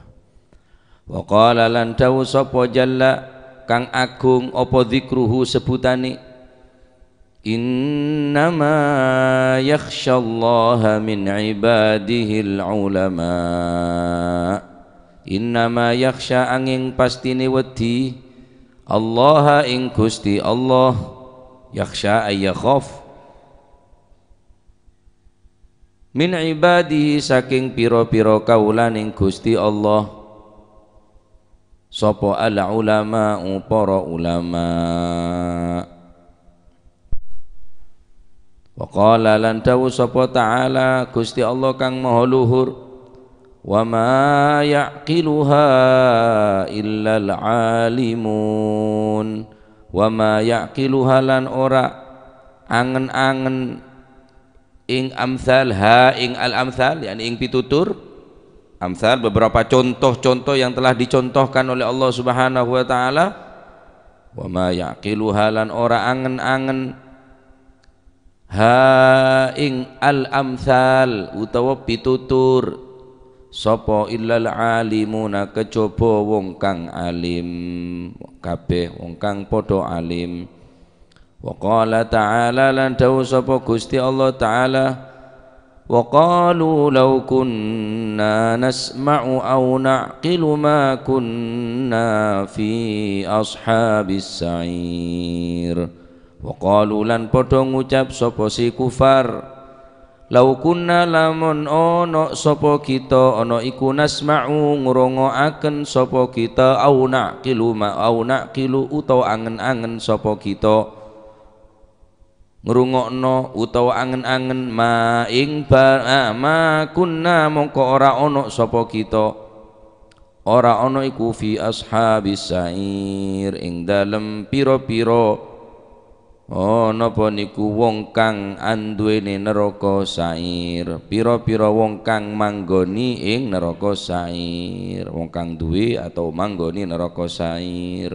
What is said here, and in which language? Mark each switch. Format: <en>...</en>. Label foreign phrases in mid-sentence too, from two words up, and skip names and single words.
<ar>وقال</ar> <jv>lan dawu sapa</jv> <ar>jalla</ar> <jv>kang agung apa</jv> <ar>zikruhu sebutane إنما يخشى الله من عباده العلماء. إنما يخشى</ar> <jv>angin pastine wedi Allah ing Gusti Allah</jv> <ar>يخشى أي يخاف من عباده</ar> <jv>saking pira-pira kaulaning Gusti Allah sapa</jv> <ar>العلماء</ar> <jv>para ulama.</jv> <ar>وقال</ar> <jv>lan dawu sapa ta'ala Gusti Allah kang maha luhur</jv> <ar>وما يعقلها إلا العالمون وما يعقلها</ar> <jv>lan ora angen-angen ing amsal ha ing</jv> <ar>الأمثال</ar> <jv>yakni ing pitutur amsal</jv> <id>beberapa contoh-contoh yang telah dicontohkan oleh Allah</id> <ar>سبحانه وتعالى. وما يعقلها</ar> <jv>lan ora angen-angen ha ing</jv> <ar>الأمثال</ar> <jv>utawa pitutur sapa</jv> <ar>إلا العالمون</ar> <jv>kejaba wong kang alim kabeh wong kang padha alim.</jv> <ar>وقال تعالى</ar> <jv>lan dawu sapa Gusti Allah taala</jv> <ar>وقالوا لو كنا نسمع أو نعقل ما كنا في أصحاب السعير. وقالوا</ar> <jv>lan padha ngucap sapa si kufar</jv> <ar>لو كنا</ar> <jv>lamun ono sapa kita ono iku nasma'u ngrungokaken sapa kita</jv> <ar>أو نعقل</ar> <jv>utawa angen-angen sapa kita ngrungokno utawa angen-angen ma ing</jv> <ar>ما كنا</ar> <jv>mongko ora ono sapa kita ora ono iku</jv> <ar>في أصحاب السعير</ar> <jv>ing dalem pira-pira napa niku wong kang anduweni neraka sair pira-pira wong kang manggoni ing neraka sair wong kang duwe atau manggoni neraka sair.</jv>